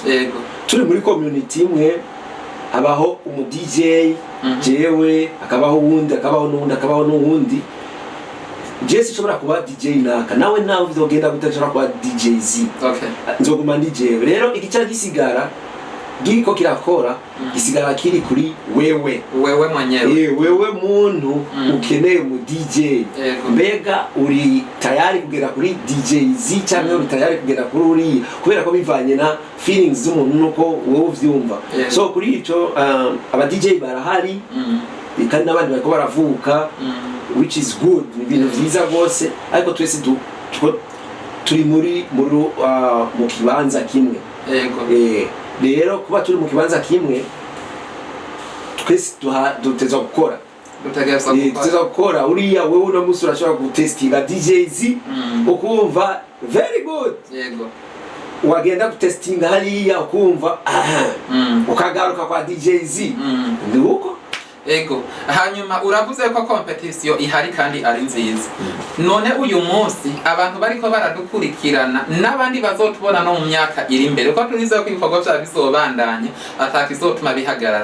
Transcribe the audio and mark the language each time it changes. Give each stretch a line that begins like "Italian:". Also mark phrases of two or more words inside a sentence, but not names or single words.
Rundi: Turi muri community imwe abaho umu DJ, jewe akabaho uwundi, akabaho n'uwundi. Jesse shobora kuba DJ naka, nawe vyogenda gutashobora kuba DJ Z. Nzoguma ndi jewe. Rero igicara gisigara giko kirakora gisigara kiri kuri wewe mwenyewe. Wewe muntu ukeneye mu DJ. Mbega uri tayari kugera kuri DJ Z cyangwa uri tayari kugera kuri uri, kubera ko bivanye na feelings z'umuntu nuko wowe uvyumva. So kuri ico aba DJ barahari kandi n'abandi bariko baravuka,
English: which is good,
Rundi: ni ibintu vyiza gose, ariko twese turi mu kibanza kimwe. Rero kuba turi mu kibanza kimwe twese duteza gukora, duteza gukora. Uriya wewe uno musi urashobora gutestinga DJZ ukumva
English: very good,
Rundi: wagenda gutestinga hariya ukumva ukagaruka kwa DJZ ndi uko. Hanyuma uravuze ko competition ihari kandi ari nziza. None uyu munsi abantu bariko baradukurikirana n'abandi bazotubona no mu myaka iri imbere ko turize ko ibikorwa bya bisobandanye atakizotuma bihagarara.